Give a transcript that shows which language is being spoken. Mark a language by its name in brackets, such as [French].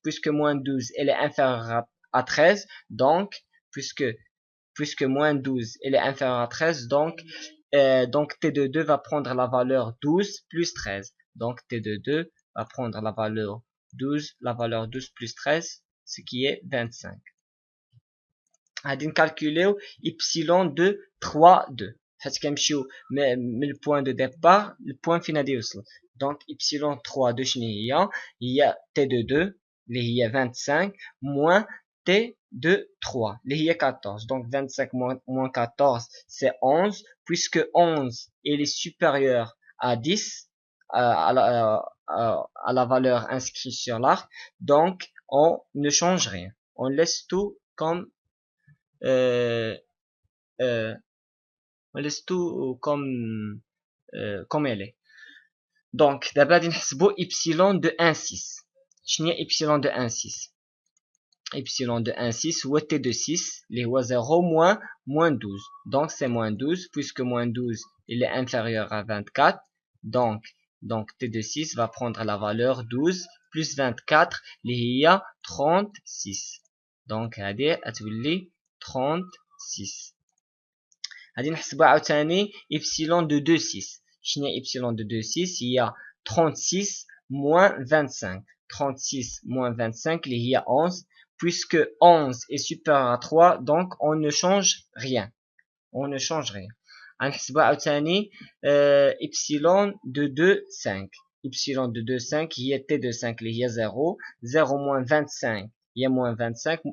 [French] puisque moins 12 elle est inférieure à 13, donc puisque moins 12 elle est inférieure à 13, donc t de 2 va prendre la valeur 12 plus 13. donc t de 2 va prendre la valeur 12 plus 13, ce qui est 25. [Arabic] غادي نكالكوليو إبسيلون دو 3 2 حيت كنمشيو من البوان دو ديبار للبوان فين غادي يوصل. دونك إبسيلون 3 2 شنو هي تي دو 2 اللي هي 25 موان T de 3, اللي هي 14. [French] Donc 25 moins 14, c'est 11. Puisque 11 il est supérieur à 10, à la valeur inscrite sur l'arc, donc on ne change rien. On laisse tout comme on laisse tout comme elle est. Donc d'abord [Arabic] غادي نحسبوا [French] epsilon de 1,6. [Arabic] شنو هي [French] epsilon de 1,6 epsilon de 1,6 ou t de 6 les 0 moins 12. Donc c'est moins 12 puisque moins 12 il est inférieur à 24. Donc t de 6 va prendre la valeur 12 plus 24 [Arabic] اللي هي [French] 36. Donc [Arabic] هذه غتولي 36. غادي نحسبوا عاوتاني epsilon de 2,6. شنو هي [French] epsilon de 2,6 [Arabic] هي [French] 36 moins 25. 36 moins [Arabic] 25 اللي هي 11. [French] Puisque 11 est supérieur à 3, donc on ne change rien. On ne change rien. [Arabic] غنحسبوا عاوتاني epsilon de 2,5. [French] Epsilon de 2,5 [Arabic] هي [French] t de 5 [Arabic] اللي هي [French] 0. 0 moins 25 il y a moins 25.